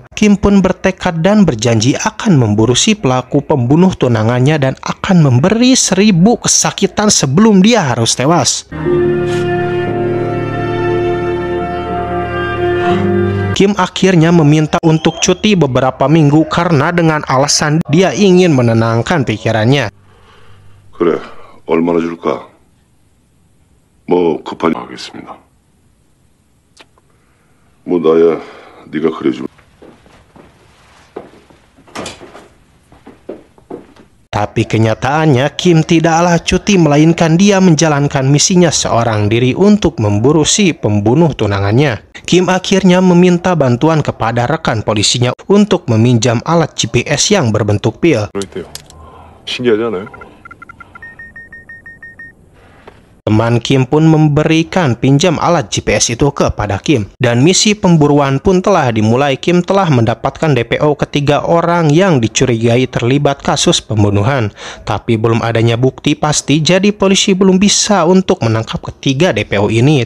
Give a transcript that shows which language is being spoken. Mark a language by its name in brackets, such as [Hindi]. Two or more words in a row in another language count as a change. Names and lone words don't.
[Indonesian] Kim pun bertekad dan berjanji akan memburu si pelaku pembunuh tunangannya dan akan memberi 1000 kesakitan sebelum dia harus tewas. Kim akhirnya meminta untuk cuti beberapa minggu karena dengan alasan dia ingin menenangkan pikirannya. [Korean] 그래, 얼마나 줄까? 뭐 급하게 하겠습니다. 뭐 나야 네가 그래주면. [Indonesian] Tapi kenyataannya Kim tidaklah cuti, melainkan dia menjalankan misinya seorang diri untuk memburu si pembunuh tunangannya. Kim akhirnya meminta bantuan kepada rekan polisinya untuk meminjam alat GPS yang berbentuk pil. [Korean] 신기하지 않아요? [Indonesian] Teman Kim pun memberikan pinjam alat GPS itu kepada Kim. Dan misi pemburuan pun telah dimulai. Kim telah mendapatkan DPO ketiga orang yang dicurigai terlibat kasus pembunuhan. Tapi belum adanya bukti pasti, jadi polisi belum bisa untuk menangkap ketiga DPO ini.